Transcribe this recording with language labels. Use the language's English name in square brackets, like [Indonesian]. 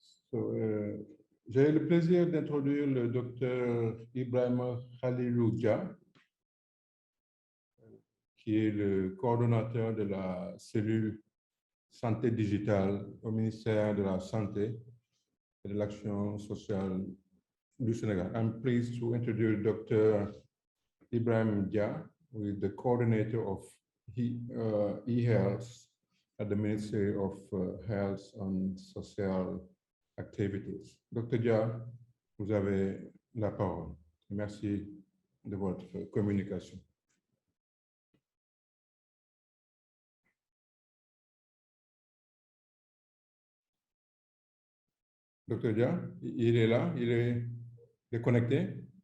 [French] So, j'ai le plaisir d'introduire le docteur Ibrahima Khalilou DIA, qui est le coordonnateur de la cellule santé digitale au ministère de la Santé et de l'Action sociale du Sénégal. [English] I'm pleased to introduce Dr. Ibrahima DIA, who is the coordinator of e-health at the Ministry of Health and Social Activities. [French] Dr. DIA, vous avez la parole. Merci de votre communication. Dr. DIA, il est là, il est connecté.